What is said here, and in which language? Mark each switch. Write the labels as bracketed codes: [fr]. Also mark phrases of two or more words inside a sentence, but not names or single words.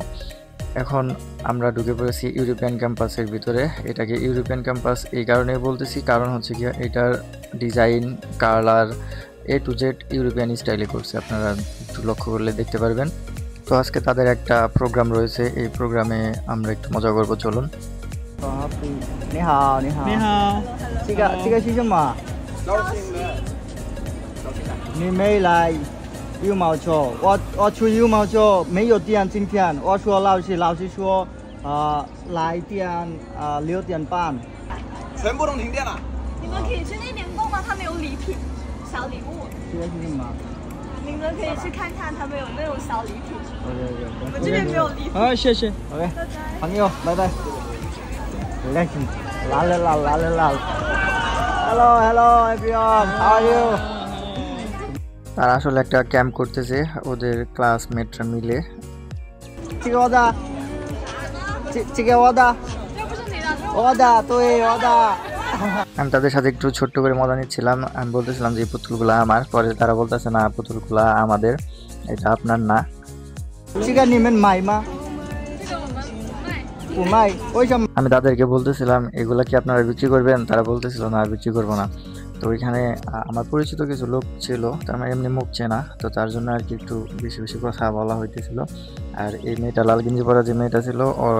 [bn] এখন আমরা ঢুকে পড়েছি [en] European campus [bn] ভিতরে। এটাকে [en] European campus [bn] এই কারণে বলতেছি, কারণ হচ্ছে কি এটার ডিজাইন, কালার [en] A to Z European style [bn] করছে, আপনারা একটু লক্ষ্য করলে দেখতে পারবেন। তো আজকে তাদের একটা প্রোগ্রাম রয়েছে, এই প্রোগ্রামে আমরা একটু মজা করবো, চলুন। [zh] 你好，你好。你好，这个是什么？你没来羽毛球，我出羽毛球没有点今天，我说老师说来点6点半。全部都停电了。你们可以去那边逛逛，他们有礼品、小礼物，这个是什么你们可以去看看，他们有那种小礼品。？OK。我们这边没有礼品。谢谢。OK，朋友，拜拜。Relaxing，来了。Hello, [en] everyone. How are you? [bn] তারা আসলে একটা ক্যাম্প করতেছে ওদের ক্লাসমেটরা মিলে। [zh] 这个我的，这个我的，这不是你的，我的，对，我的。 [bn] আমি তাদের সাথে একটু ছোট্ট করে মজা নিচ্ছিলাম। আমি বলতেছিলাম যে এই পুতুলগুলো আমার, পরে তারা বলতেছে না পুতুলগুলো আমাদের, এটা আপনার না। [zh] 这个你们买吗？这个我们不卖。不卖，为什么？ [bn] আমি তাদেরকে বলতেছিলাম এগুলা কি আপনারা বিক্রি করবেন, তারা বলতেছিল না বিক্রি করবো না। তো ওইখানে আমার পরিচিত কিছু লোক ছিল, তার মানে এমনি মুখ চেনা, তো তার জন্য আর কি একটু বেশি কথা বলা হইতেছিল। আর এই মেয়েটা লাল গেঞ্জি পরা যে মেয়েটা ছিল, ওর